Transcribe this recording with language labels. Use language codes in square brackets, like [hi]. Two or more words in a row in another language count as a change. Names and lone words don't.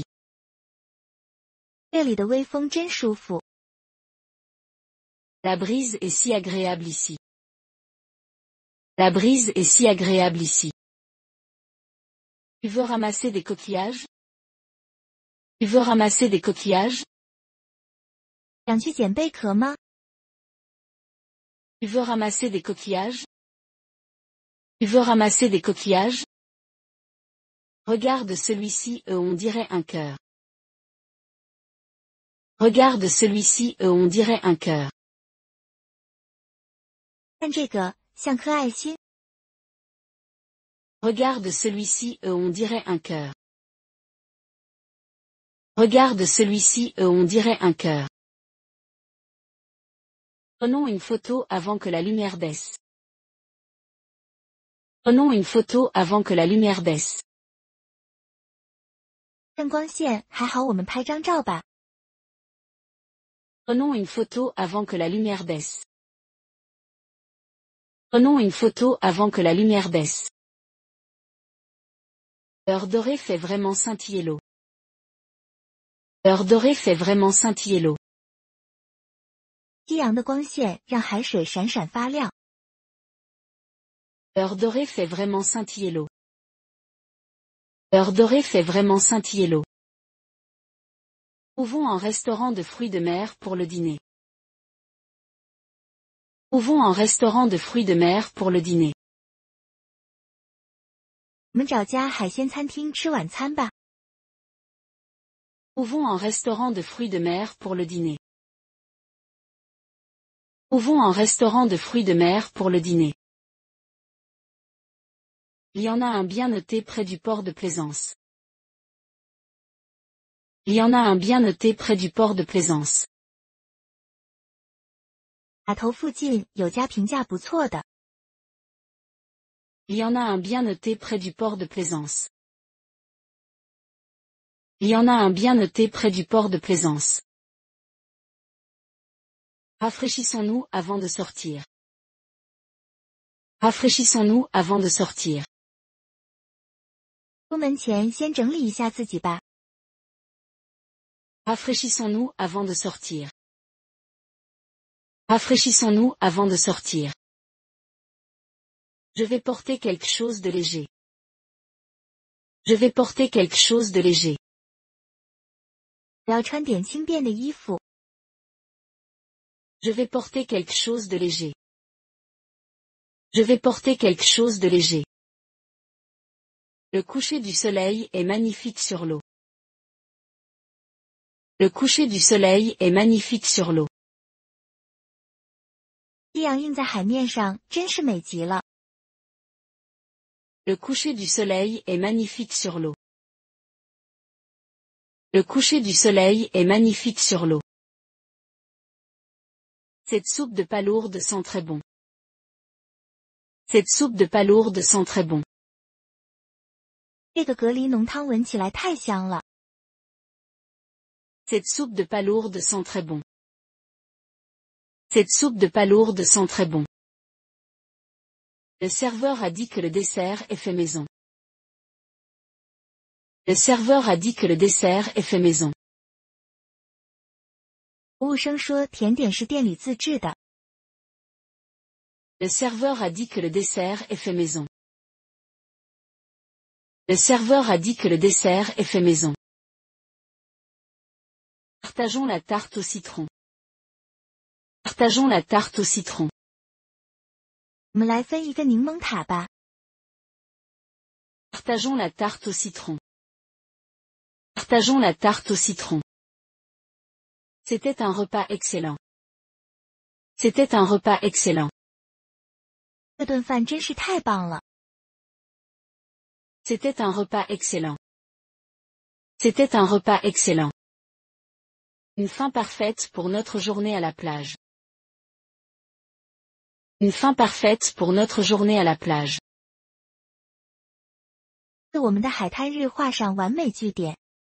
[zh] 这里的微风真舒服。 [fr] La brise est si agréable ici. La brise est si agréable ici. Tu veux ramasser des coquillages? Tu veux ramasser des coquillages? [zh] 想去捡贝壳吗？ [fr] Tu veux ramasser des coquillages? Tu veux ramasser des coquillages? Regarde celui-ci on dirait un cœur. Regarde celui-ci on dirait un cœur. [zh] 看这个，像颗爱心。 [fr] Regarde celui-ci on dirait un cœur. Regarde celui-ci on dirait un cœur. Prenons une photo avant que la lumière baisse. Prenons une photo avant que la lumière baisse. [zh] 趁光线还好，我们拍张照吧。 [fr] Prenons une photo avant que la lumière baisse. Prenons une photo avant que la lumière baisse. L'heure dorée fait vraiment scintiller l'eau. L'heure dorée fait vraiment scintiller l'eau. [zh] 夕阳的光线让海水闪闪发亮。 [fr] L'heure dorée fait vraiment scintiller l'eau. L'heure dorée fait vraiment scintiller l'eau. Trouvons un restaurant de fruits de mer pour le dîner. Trouvons un restaurant de fruits de mer pour le dîner. [zh] 我们找家海鲜餐厅吃晚餐吧。 [fr] Trouvons un restaurant de fruits de mer pour le dîner. Trouvons un restaurant de fruits de mer pour le dîner. Il y en a un bien noté près du port de Plaisance. Il y en a un bien noté près du port de Plaisance. [zh] 码头附近有家评价不错的。 [fr] Il y en a un bien noté près du port de Plaisance. Il y en a un bien noté près du port de Plaisance. Rafraîchissons-nous avant de sortir. Rafraîchissons-nous avant de sortir. [zh] 出门前先整理一下自己吧。 [fr] Rafraîchissons-nous avant de sortir. Rafraîchissons-nous avant de sortir. Je vais porter quelque chose de léger. Je vais porter quelque chose de léger. [zh] 我要穿点轻便的衣服。 [fr] Je vais porter quelque chose de léger. Je vais porter quelque chose de léger. Le coucher du soleil est magnifique sur l'eau. Le coucher du soleil est magnifique sur l'eau. [zh] 夕阳映在海面上，真是美极了。 [fr] Le coucher du soleil est magnifique sur l'eau. Le coucher du soleil est magnifique sur l'eau. Cette soupe de palourdes sent très bon. Cette soupe de palourdes sent très bon. [zh] 这个蛤蜊浓汤闻起来太香了。 [fr] Cette soupe de palourdes sent très bon. Cette soupe de palourdes sent très bon. Le serveur a dit que le dessert est fait maison. Le serveur a dit que le dessert est fait maison. [zh] 服务生说甜点是店里自制的。 [fr] Le serveur a dit que le dessert est fait maison. Le serveur a dit que le dessert est fait maison. Partageons la tarte au citron. Partageons la tarte au citron. [zh] 我们来分一个柠檬塔吧。 [fr] Partageons la tarte au citron. Partageons la tarte au citron. C'était un repas excellent. C'était un repas excellent. [zh] 这顿饭真是太棒了。 [fr] C'était un repas excellent. C'était un repas excellent. Une fin parfaite pour notre journée à la plage. Une fin parfaite pour notre journée à la plage. [zh] 为我们的海滩日画上完美句点。